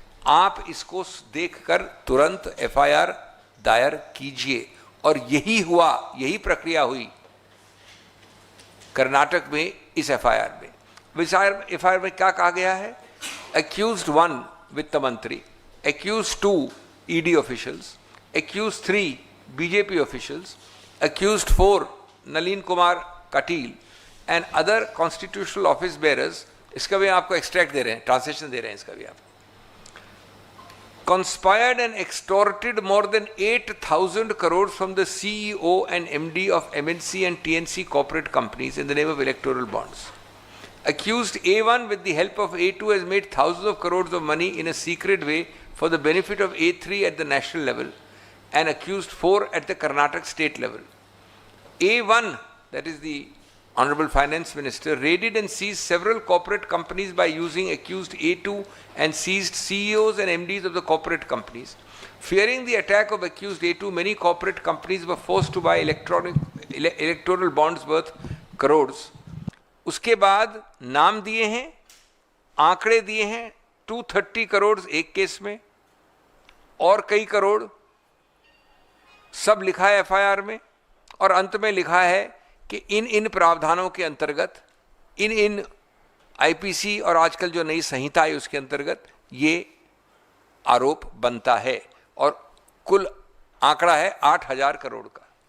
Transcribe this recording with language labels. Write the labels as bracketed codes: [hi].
[hi] आप इसको देखकर तुरंत FIR दायर कीजिए। और यही हुआ, यही प्रक्रिया हुई कर्नाटक में इस FIR में। FIR में क्या कहा गया है? Accused 1 [en] वित्त मंत्री, accused 2 ED officials, accused 3 BJP officials, accused 4 Nalin Kumar Kateel and other constitutional office bearers. [hi] इसका भी आपको एक्सट्रैक्ट दे रहे हैं, ट्रांसलेशन दे रहे हैं इसका भी आप. [en] Conspired and extorted more than 8,000 crores from the CEO and MD of MNC and TNC corporate companies in the name of electoral bonds. Accused A1 with the help of A2 has made thousands of crores of money in a secret way for the benefit of A3 at the national level and accused 4 at the Karnataka state level. A1, that is the Honorable Finance Minister, raided and seized several corporate companies by using accused A2 and seized CEOs and MDs of the corporate companies. Fearing the attack of accused A2, many corporate companies were forced to buy electoral bonds worth crores. [hi] उसके बाद नाम दिए हैं, आंकड़े दिए हैं, 230 करोड़ एक case में और कई करोड़, सब लिखा है एफआईआर में और अंत में लिखा है कि इन प्रावधानों के अंतर्गत, इन आईपीसी और आजकल जो नई संहिता है उसके अंतर्गत ये आरोप बनता है और कुल आंकड़ा है 8,000 करोड़ का.